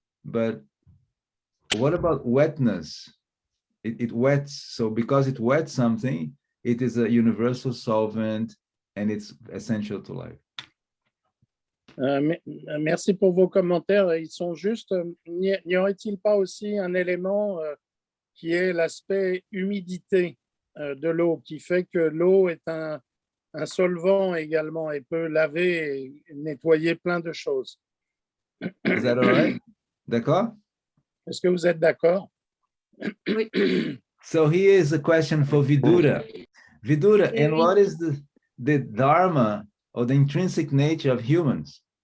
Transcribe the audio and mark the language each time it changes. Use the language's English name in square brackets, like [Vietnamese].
[English] But what about wetness? It wets. So because it wets something, it is a universal solvent and it's essential to life. [French] Merci pour vos commentaires. Ils sont justes. N'y aurait-il pas aussi un élément qui est l'aspect humidité de l'eau, qui fait que l'eau est un solvant également et peut laver et nettoyer plein de choses. [English] Is that all right? [French] D'accord? Est-ce que vous êtes d'accord? Oui. [English] So here is a question for Vidura. Vidura, and what is the Dharma or the intrinsic nature of humans?